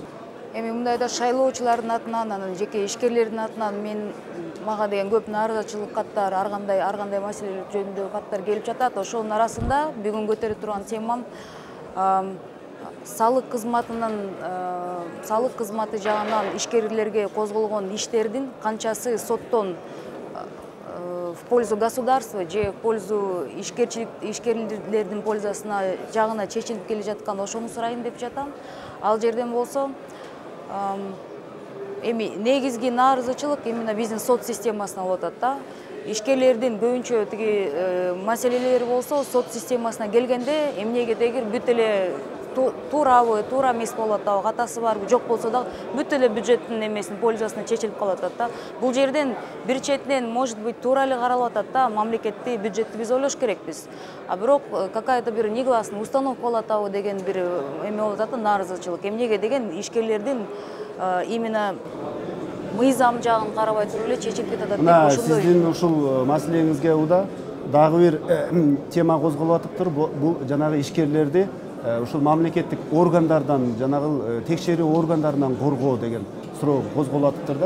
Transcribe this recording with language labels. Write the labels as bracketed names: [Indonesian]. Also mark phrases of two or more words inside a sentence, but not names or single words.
[Kyrgyz] Эми мындайда шайлоочулардын атынан, анан жеке ишкерлердин атынан мага деген көп нааразычылык каттар, ар кандай маселелер жөнүндө каттар келип жатат. Ошонун арасында бүгүн көтөрүп турган темам салык кызматы жагынан ишкерлерге козголгон иштердин канчасы соттон [Russian] в пользу государства [Kyrgyz] же [Russian] в пользу [Kyrgyz] ишкерлердин пользасына жагына чечилип келе жаткан, ошону сурайын деп жатам. Ал жерден болсо эми негизги нааразычылык именно биздин сот системасына болуп атат да. Ишкерлердин көбүнчө тиги маселелери болсо сот системасына келгенде эмнегедегир бүт эле туурабы туура эмес болуп атабы, катасы барбы жок болсо дагы бүт эле бюджеттин эмесин пользасына чечилип калып атат да. Бул жерден бир четинен [Russian] может быть [Kyrgyz] туура эле каралып атат да, мамлекетти бюджетти биз ойлош керекпиз. А бирок какая-то бир [Russian] негласный установка [Kyrgyz] болуп атабы деген бир эме болуп атат, нааразычылык. Эмнеге деген ишкерлердин именно мыйзам жагын карабай туруп эле чечилип кетип атат мына деп ошондой. сиздин ушул маселеңизге уда дагы бир тема козголуп атыптыр. Бул жанагы ишкерлерди ушул мамлекеттик органдардан, жанагы текшерүү органдарынан коргоо деген суроо козголуп атыптыр да.